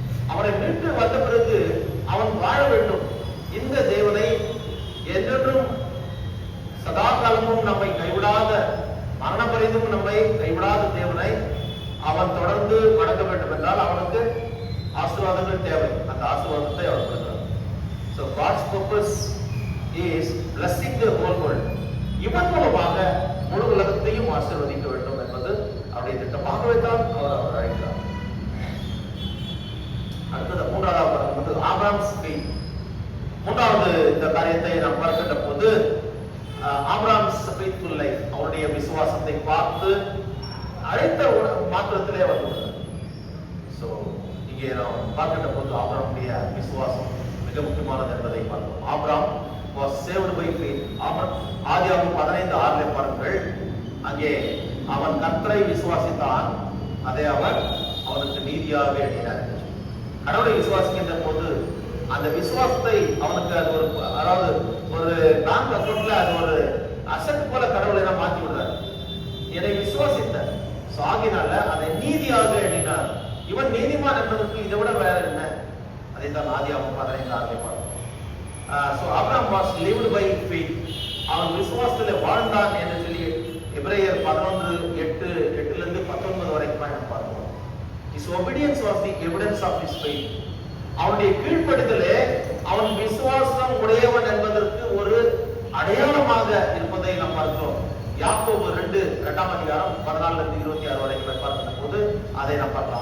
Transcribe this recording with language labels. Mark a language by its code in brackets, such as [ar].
[ta] அவனை மீட்டு வந்த பிறகு அவன் வாழ வேண்டும். இந்த தேவனை என்றென்றும் சதா காலமும் நம்மை கைவிடாத, மரணம் பரிந்தும் நம்மை கைவிடாத தேவனை அவன் தொடர்ந்து வணங்க வேண்டும் என்றால் அவனுக்கு ஆசீர்வாதங்கள் தேவை. அந்த ஆசீர்வாதத்தை அவர் கொடுக்கிறார். [en] So God's purpose is blessing the whole world. [ta] இவன் மூலமாக முழு உலகத்தையும் ஆசீர்வதிக்க வேண்டும் என்பது அவருடைய திட்டமாகவே தான் அவர் அழைக்கிறார். அடுத்தது 3வது பார்க்கும்போது ஆபிரகாம்ஸ் ஃபெய்த். 3வது இந்த காரியத்தை நாம் பார்க்கின்ற போது [en] Abraham's faithful life, [ta] அவருடைய விசுவாசத்தை பார்த்து அழைத்த மாத்திரத்திலே வந்து. ஸோ இங்கே நாம் பார்க்கின்ற போது ஆபிரகாமுடைய விசுவாசம் மிக முக்கியமானது என்பதை பார்த்தோம். [en] Abraham was saved by faith. [ta] ஆதியாகமம் 15:6 பாருங்கள், அங்கே அவன் கர்த்தரை விசுவாசித்தான், அதை அவர் அவனுக்கு நீதியாக எண்ணினார். கடவுளை விசுவாசிக்கின்ற போது அந்த விசுவாசத்தை அவனுக்கு அது ஒரு, அதாவது ஒரு பேங்க் அக்கௌண்ட்ல அது ஒரு அசெட் போல கடவுளை எல்லாம் மாற்றி விடுறார். என்னை விசுவாசித்த சாகினால அதை நீதியாக எண்ணினார். இவன் நீதிமான் என்பதற்கு இதை விட வேற என்ன? அதை தான் ஆதியாகமம் 15:6 பார்த்தோம். [en] So Abraham was lived by faith. [ta] அவன் விசுவாசத்திலே வாழ்ந்தான் என்று சொல்லி எபிரேயர் 11:8 19 வரைக்கும் நாம் பார்த்தோம். [en] His obedience was the evidence of his faith. [ta] அவனுடைய கீழ்ப்படிதலே அவன் விசுவாசம் உடையவன் என்பதற்கு ஒரு அடையாளமாக இருப்பதை நாம் பார்க்கிறோம். யாக்கோபு 2:14 வரைக்கும் பார்க்கிற போது அதை நாம் பார்க்கலாம்.